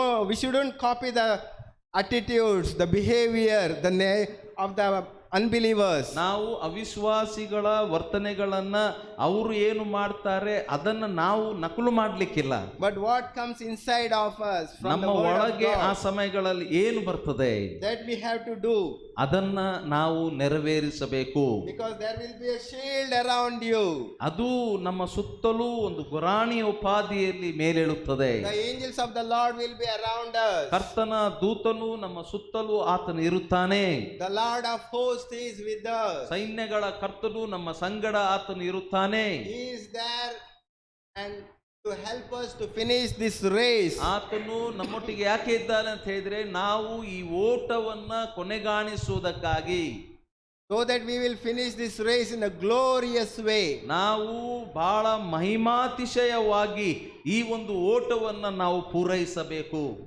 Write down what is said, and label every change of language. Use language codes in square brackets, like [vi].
[en] We shouldn't copy the attitudes, the behavior, of the unbelievers. [kn] ನಾವು ಅವಿಶ್ವಾಸಿಗಳ ವರ್ತನೆಗಳನ್ನ ಅವರು ಏನು ಮಾಡ್ತಾರೆ ಅದನ್ನ ನಾವು ನಕಲು ಮಾಡ್ಲಿಕ್ಕಿಲ್ಲ. [en] But what comes inside of us from [kn] ನಮ್ಮ [en] the word of [kn] ಒಳಗೆ ಆ [en] God, [kn] ಸಮಯಗಳಲ್ಲಿ ಏನು ಬರ್ತದೆ [en] that we have to do, [kn] ಅದನ್ನ ನಾವು ನೆರವೇರಿಸಬೇಕು. [en] because there will be a shield around you. [kn] ಅದು ನಮ್ಮ ಸುತ್ತಲೂ ಒಂದು ಗುರಾಣಿಯ ಉಪಾಧಿಯಲ್ಲಿ ಮೇಲೇಳುತ್ತದೆ. [en] The angels of the Lord will be around us. [kn] ಕರ್ತನ ದೂತನು ನಮ್ಮ ಸುತ್ತಲೂ ಆತನು ಇರುತ್ತಾನೆ. [en] The Lord of hosts is with us. [kn] ಸೈನ್ಯಗಳ ಕರ್ತನು ನಮ್ಮ ಸಂಗಡ ಆತನು ಇರುತ್ತಾನೆ. [en] He is there and to help us to finish this race. [kn] ಆತನು ನಮ್ಮೊಟ್ಟಿಗೆ ಯಾಕೆ ಇದ್ದಾನೆ ಅಂತ ಹೇಳಿದ್ರೆ ನಾವು ಈ ಓಟವನ್ನ ಕೊನೆಗಾಣಿಸುವುದಕ್ಕಾಗಿ, [en] so that we will finish this race in a glorious way. [kn] ನಾವು ಬಹಳ ಮಹಿಮಾತಿಶಯವಾಗಿ ಈ ಒಂದು ಓಟವನ್ನ ನಾವು ಪೂರೈಸಬೇಕು.